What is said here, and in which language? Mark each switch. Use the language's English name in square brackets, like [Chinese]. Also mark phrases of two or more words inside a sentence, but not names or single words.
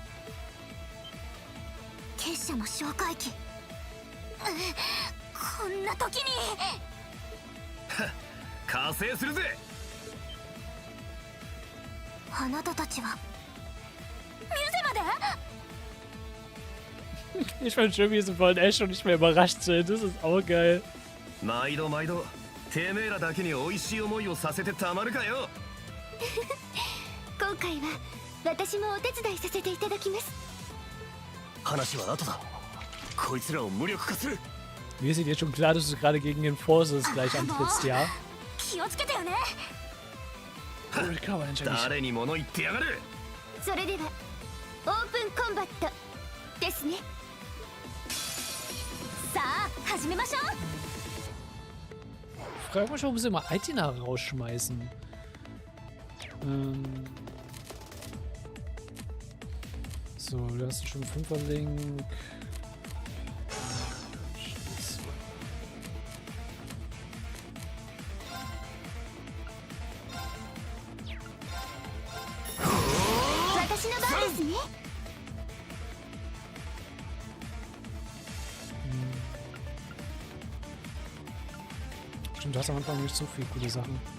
[Japanese] 結社の哨戒機。こんな時に加勢するぜ。あなたたちはミュゼまで？ [German] Ich fand schön, wie sie von Ash schon nicht mehr überrascht sind. Das ist auch geil. [Japanese] 毎度毎度てめえらだけに美味しい思いをさせてたまるかよ。今回は私もお手伝いさせていただきます。話は後だ。こいつらを無力化する。 [German] Mir ist jetzt schon klar, dass du gerade gegen den Forces gleich antrittst, ja? [Japanese] 気をつけてよね。誰に物言ってやがる。それでは [English] open combat [Japanese] ですね。さあ始めましょう。 [German] Frag mich, warum sie immer Aitina rausschmeißen. So, du hast schon 5er-Link. Stimmt, du hast am Anfang nicht so viele coole Sachen.